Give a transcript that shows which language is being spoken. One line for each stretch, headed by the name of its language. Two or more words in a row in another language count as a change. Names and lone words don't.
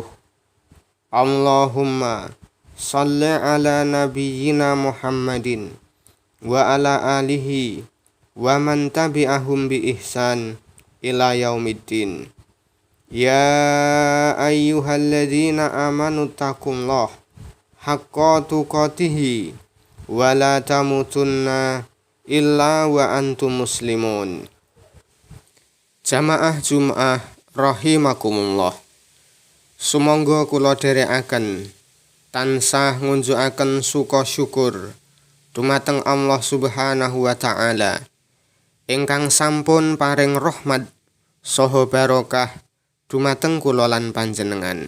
Arabic: اللهم صل على نبينا محمد وعلى آله ومن تبعهم بإحسان إلى يوم الدين. يا أيها الذين آمنوا اتقوا الله حق تقاته ولا تموتن إلا وأنتم مسلمون. جماعة الجمعة رحمكم الله.
Javanese: Sumangga kula dherekaken tansah ngunjukaken suka syukur dumateng Allah
Arabic: سبحانه وتعالى
Javanese: ingkang sampun paring rahmat saha barokah dumateng kula lan panjenengan.